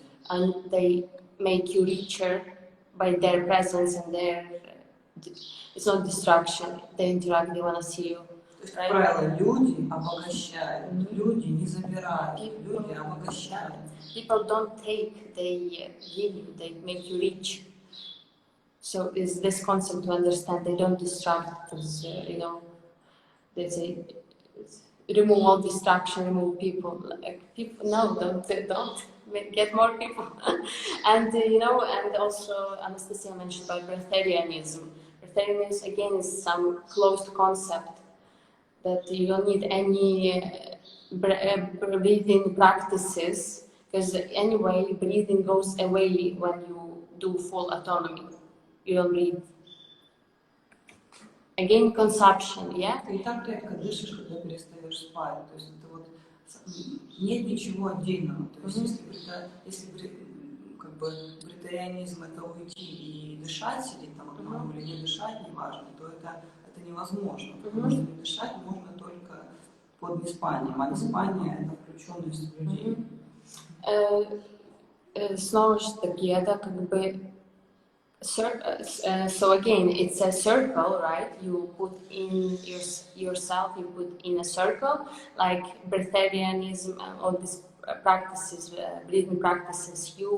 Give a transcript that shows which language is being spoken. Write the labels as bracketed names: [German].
[English] And they make you richer by their presence and their. It's not distraction. They interact. They want to see you. Right? [Russian] Правило, люди обогащают, люди не забирают, люди обогащают. [English] People don't take, they give you, they make you rich. So is this concept to understand? They don't distract, because you know, they say remove all distraction, remove people. Like people, no, don't get more people. And you know, and also Anastasia mentioned about breatharianism. Breatharianism again is some closed concept that you don't need any breathing practices, because anyway breathing goes away when you do full autonomy. You don't breathe. Again, consumption, yeah? [Russian] Ты и так редко дышишь, когда перестаешь спать. То есть это вот нет ничего отдельного. То есть если как бы бритарианизм это уйти и дышать, сидеть там одному или не дышать, неважно, то это невозможно. Потому что не дышать можно только под неспанием, а неспание это включенность в людей. Снова же таки, это как бы [English] so again, it's a circle, right? You put in yourself, you put in a circle, like breatharianism and all these practices, breathing practices.